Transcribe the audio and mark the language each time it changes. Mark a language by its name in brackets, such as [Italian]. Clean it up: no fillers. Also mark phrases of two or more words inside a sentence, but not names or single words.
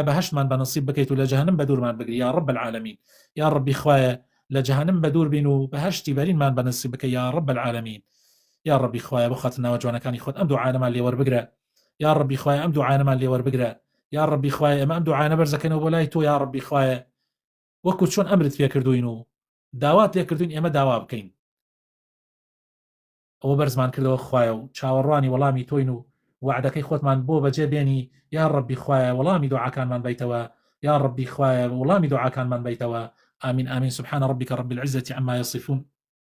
[Central Kurdish] بەهشتمان بە نصیب بکەیت و لە جەهەنەم بە دوورمان بگری [Arabic] یا رب العالمین [Central Kurdish] یا ڕبی خوایە لە جەهەنەم بە دوور بین و بەهشتی بەرینمان بە نصیب بکەی [Arabic] یا رب العالمین [Central Kurdish] یا ڕبی خوایە بۆ خاتر ناوە جوانەکانی خۆت ئەم دوعانەمان لێ وەربگرە یا ڕبی خوایە ئەم دوعانەمان لێ وەربگرە یا ڕبی خوایە ئەمە ئەم دوعانە بەرزەکەنەوە بۆ لای تۆ یا ڕبی خوایە وەکو چۆن ئەمرت پێ کردوین و داوات لێ کردوین ئێمە داوا بکەین ئەوە بەرزمان کردەوە خوایە و چاوەڕوانی وەڵامی تۆین و وعدەکەی خۆتمان بۆ بەجێ بێنی یا ڕبی خوایە وەڵامی دوعاکانمان بیتەوە یا ڕبی خوایە وەڵامی دوعاکانمان بیتەوە [Arabic] آمين آمين سبحان ربك رب العزة عما يصفون